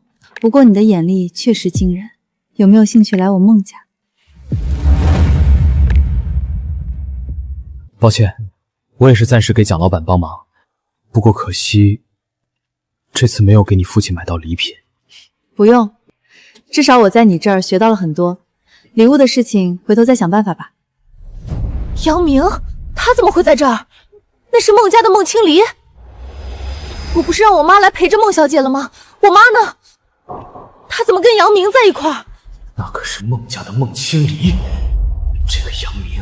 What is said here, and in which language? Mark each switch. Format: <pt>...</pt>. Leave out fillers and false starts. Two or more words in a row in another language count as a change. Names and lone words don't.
<zh>不過你的眼力確實驚人，有沒有興趣來我孟家？抱歉，我也是暫時給蔣老闆幫忙，不過可惜，這次沒有給你父親買到禮品。不用，至少我在你這兒學到了很多。禮物的事情回頭再想辦法吧。姚明，他怎麼會在這兒？那是孟家的孟青離。我不是讓我媽來陪着孟小姐了嗎？我媽呢？他怎麼跟楊明在一塊兒？那可是孟家的孟青離，這個楊明</zh>